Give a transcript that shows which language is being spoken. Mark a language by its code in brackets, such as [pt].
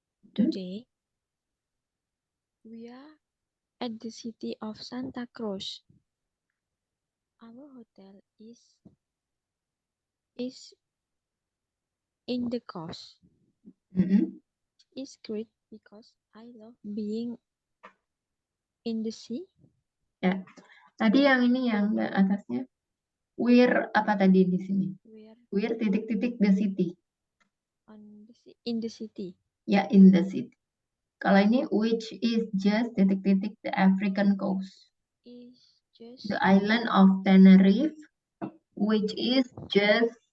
[en] Today, we are at the city of Santa Cruz. Our hotel is in the coast. It's great because I love being in the sea. [id] Ya. Tadi yang ini yang atasnya. [en] We're [id] apa tadi di sini? [en] We're [id] titik-titik [en] the city. In the city. Ya, in the city. [id] Kalau ini [en] which is just [id] titik-titik [en] the African coast. Is just The island of Tenerife, which is just